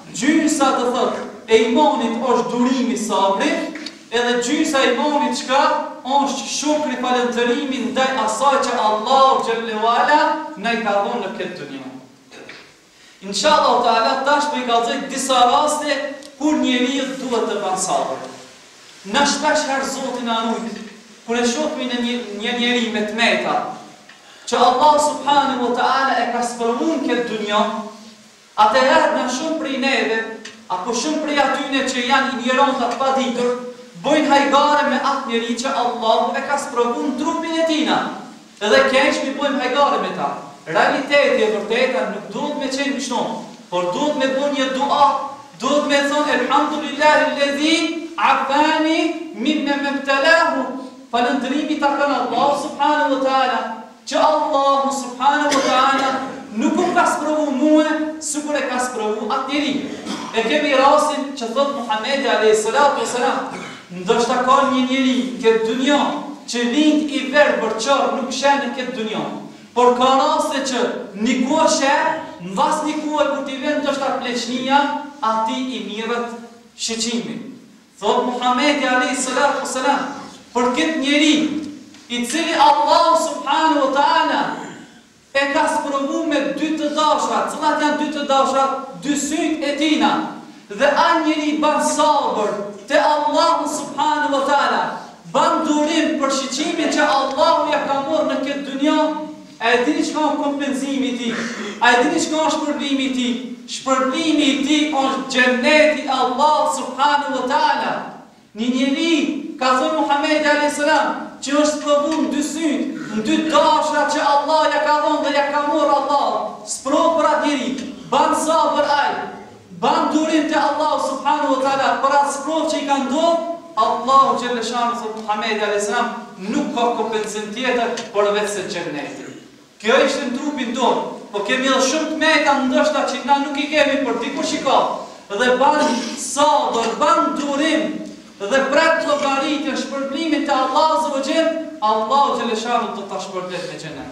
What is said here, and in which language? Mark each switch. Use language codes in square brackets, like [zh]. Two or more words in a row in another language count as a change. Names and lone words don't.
[sq] Gjynësa të thotë e imanit është durimi sabrit, edhe gjysa e imanit çka është shukri falëndërimi ndaj asaj që [ar] الله جل وعلا [sq] na i ka dhënë në këtë dunjë. [ar] إن شاء الله تعالى [sq] tash po i kallëzoj disa raste kur njeriu duhet të bën sabër. Na shpesh herë Zoti na nujt, kur e shohim në një njeri me tmeta, që [ar] الله سبحانه وتعالى [sq] e ka sprovuar këtë dunjë, atëherë na shumë prej neve, apo shumë prej atyne që janë ignorantë të paditur, bojnë hajgare me atë njeri që Allahu e ka sprovuar trupin e tina. Edhe keq mi bojnë hajgare me ta. Realiteti e vërteta nuk duhet me qenë kështu, por duhet me bën një dua, duhet me thonë [ar] الحمد لله الذي عافاني مما ابتلاه. [sq] Falëndërimi ta kanë [ar] الله سبحانه وتعالى, [sq] që [ar] الله سبحانه وتعالى [sq] nuk më ka sprovu mua sikur e ka sprovu atë njeri. E kemi rastin që thot Muhamedi [ar] عليه الصلاة والسلام, [sq] ndoshta ka një njeri këtë dunjë që lind i verbër çor nuk sheh në këtë dunjë. Por ka raste që një kohë sheh, mbas një kohë kur t'i vjen ndoshta pleqnia, ati i mirët shëqimin. Thot Muhamedi [ar] عليه الصلاة والسلام, [sq] për këtë njeri i cili [ar] الله سبحانه وتعالى [sq] e ka sprovu me dy të dashrat, cilat janë dy të dashrat, dy syt e tina, dhe a njeri ban sabër te [ar] الله سبحانه وتعالى, [sq] ban durim për shqiqimin që Allah ja ka morë në këtë dunja, a e dini që ka kompenzimi ti, a e dini që ka shpërblimi ti, shpërblimi ti është gjenneti [ar] الله سبحانه وتعالى. [sq] Një njeri, ka thonë Muhamedi [ar] عليه السلام, [sq] që është sprovu në dy syt, në dy dashra që Allah ja ka dhënë dhe ja ka morë Allah, sprovë për atë njeri, ban sabër ai, ban durim te [ar] الله سبحانه وتعالى [sq] për atë sprovë që i ka ndodhur, [ar] الله جل شأنه [sq] thot Muhamedi [ar] عليه السلام, [sq] nuk ka kompenzim tjetër përveç se xheneti. Kjo ishte në trupin tonë, po kemi edhe shumë të meta ndoshta që na nuk i kemi për dikush i ka, dhe ban sabër, ban durim, dhe pret llogaritën shpërblimin te [ar] الله عز وجل, الله جل شأنه [sq] do ta shpërblet me xhenet.